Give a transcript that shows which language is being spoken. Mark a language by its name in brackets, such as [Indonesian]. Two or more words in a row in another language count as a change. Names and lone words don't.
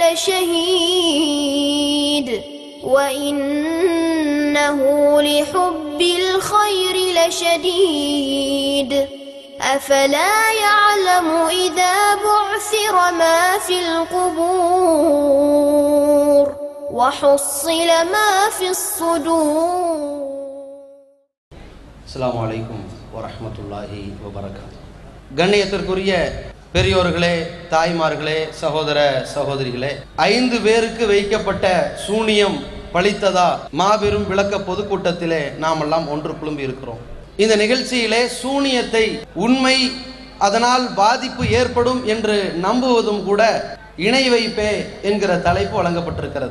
[Arabic] لشهيد وإنه لحب الخير لشديد أفلا يعلم إذا بعثر ما في القبور وحصل ما في الصدور. السلام عليكم ورحمة الله وبركاته. [Tamil] கண்ணியத்திற்குரிய பெரியோர்களே, தாய்மார்களே, சகோதர சகோதரிகளே, 5 பேருக்கு வைக்கப்பட்ட சூனியம் பலித்ததா மாபெரும் விளக்க பொதுக்கூட்டத்திலே நாமெல்லாம் ஒன்று குழும்பி இருக்கிறோம். இந்த நிகழ்ச்சியிலே சூனியத்தை உண்மை, அதனால் பாதிப்பு ஏற்படும் என்று நம்புவதும் கூட இணை வைப்பே என்கிற தலைப்பு வழங்கப்பட்டிருக்கிறது.